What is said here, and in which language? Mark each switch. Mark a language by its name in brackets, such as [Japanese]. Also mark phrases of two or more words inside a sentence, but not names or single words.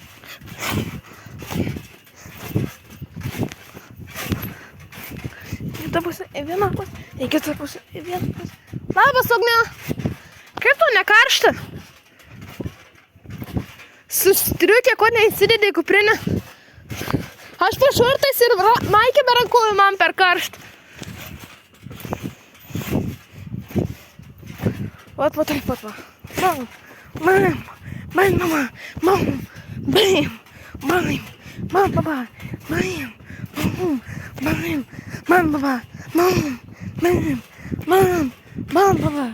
[Lithuanian] Į tą pusę, į vieną pusę, į kitą pusę, į vieną pusę. Labas, Ugne! Kaip tau nekaršta? Su striukė, ko neįsidedi į kuprinę? Aš po šortais ir maikė be rankų, man per karštą. [Russian] Вот так вот. Мам, мама, папа, мам, папа.